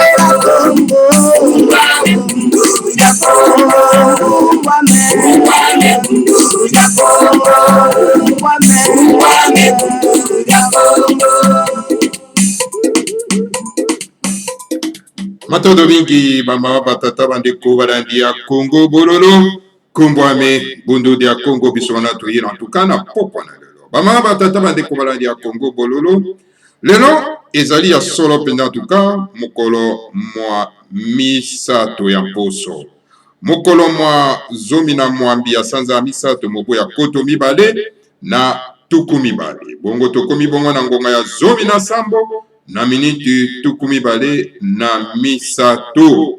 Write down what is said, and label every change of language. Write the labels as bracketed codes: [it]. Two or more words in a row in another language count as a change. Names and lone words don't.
[kg] Ungwame bundu ya Kongo. Ungwame bundu ya Kongo. Ungwame bundu ya Kongo. Matondo mingi mama batata bandeko barandi ya Kongo bololo kumbwame bundu dia Kongo bisona tuyina tukana [ln] popo na lelo mama batata bandeko barandi ya Kongo bololo lelo ezali ya solo penda tuka mukolo mwa misato ya poso mukolo mwa zomi na mwambi ya sanza misato mobo ya koto mibale na tuku mibale bongo tokomi bongo na ngonga ya zomi na sambo na miniti tukumi bale na misato.